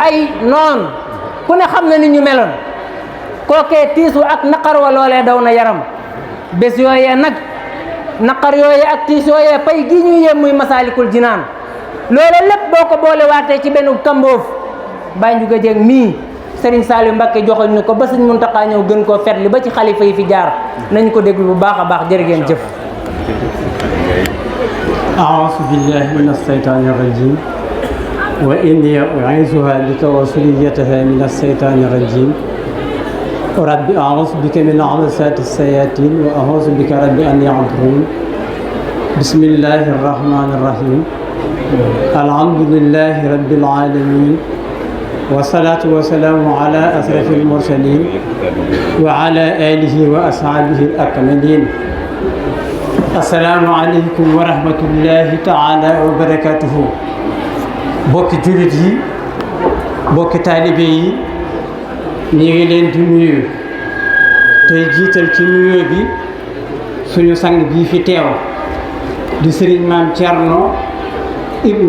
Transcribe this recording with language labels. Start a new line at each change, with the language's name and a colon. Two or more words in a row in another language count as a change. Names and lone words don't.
Wolof: ay noon ku ne xam na ni ñu meloon kookee tiisu ak naqar wa loolee daw na yaram bés yooyee nag naqar yooyee ak tiis yooyee pay gi ñuy yem muy Masaalikul Jinaan loole lépp boo ko boole waatee ci benn kamboof Baye Ndiouga Dieng mii Serigne Saliou Mbacké joxoñ ñu ko ba Serigne Mountakha ñëw gën koo fetli ba ci xalifa yi fi jaar nañ ko déglu bu baax a baax jërë ngeen jëf.
Arabic: أعوذ بالله من الشيطان الرجيم وإني أعيذها بك وذريتها من الشيطان الرجيم رب أعوذ بك من همزات الشياطين وأعوذ بك رب أن يحضرون بسم الله الرحمن الرحيم الحمد لله رب العالمين والصلاة والسلام على أشرف المرسلين وعلى آله وأصحابه الأكملين asalaamaaleykum ورحمة الله تعالى وبركاته
Wolof: bokki jullit yi bokki taalibe yi ñu ngi leen di nuyu tey jiital ci nuyoo bi suñu sang bii fi teew di sëriñ maam Thierno ibnu